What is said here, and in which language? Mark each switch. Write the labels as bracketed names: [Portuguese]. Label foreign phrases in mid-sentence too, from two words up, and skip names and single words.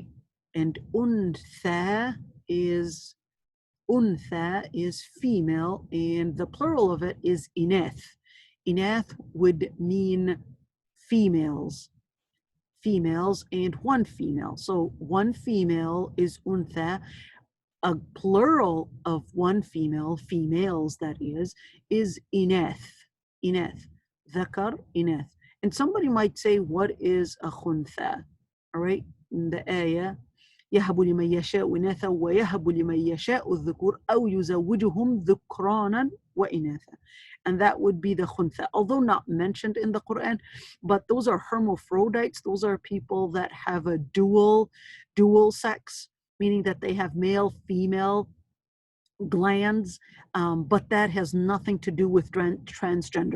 [English] And untha is female, and the plural of it is inath. Inath would mean females, and one female. So one female is untha. A plural of one female, females that is inath. [Arabic] إناث. ذكر، إناث. [English] And somebody might say, what is a khuntha? All right, in the ayah, [Arabic] يهب لمن يشاء إناثا ويهب لمن يشاء الذكور أو يزوجهم ذكرانا وإناثا. [English] And that would be the khuntha, although not mentioned in the Quran, but those are hermaphrodites. Those are people that have a dual sex, meaning that they have male, female glands, but that has nothing to do with transgender.